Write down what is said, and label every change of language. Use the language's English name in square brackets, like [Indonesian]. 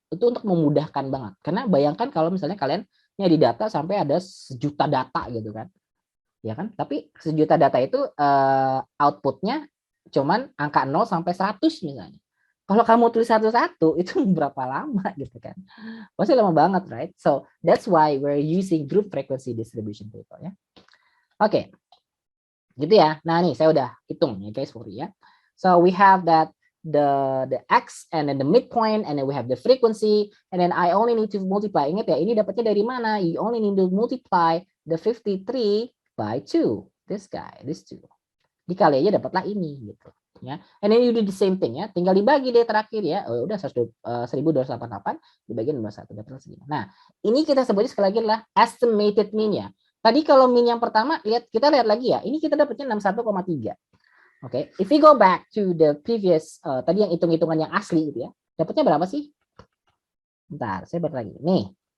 [Indonesian] Itu untuk memudahkan banget. Karena bayangkan kalau misalnya kalian nyari data sampai ada 1 juta data gitu kan. Ya kan? Tapi 1 juta data itu outputnya cuman angka 0 sampai 100 misalnya. Kalau kamu tulis satu-satu itu berapa lama gitu kan? Pasti lama banget, right? [English] So that's why we're using group frequency distribution table ya. [Indonesian] Oke. Gitu ya. Nah, nih saya udah hitung ya [English] guys for you ya. So we have that the x and then the midpoint and then we have the frequency and then I only need to multiply. [Indonesian] Ingat ya, ini dapatnya dari mana? [English] You only need to multiply the 53 by 2. This guy, this 2. [Indonesian] Dikali aja dapatlah ini gitu ya. [English] And then you do the same thing ya. [Indonesian] Tinggal dibagi deh terakhir ya. Oh, udah 1288 dibagi 21 dapat segini. Nah, ini kita sebutnya sekali lagi adalah estimated mean ya. Tadi kalau mean yang pertama kita lihat lagi ya. Ini kita dapatnya 61,3. Oke, [English] if we go back to the previous [Indonesian] tadi yang hitung-hitungan yang asli gitu ya. Dapatnya berapa sih? Bentar, saya balik lagi. Nih.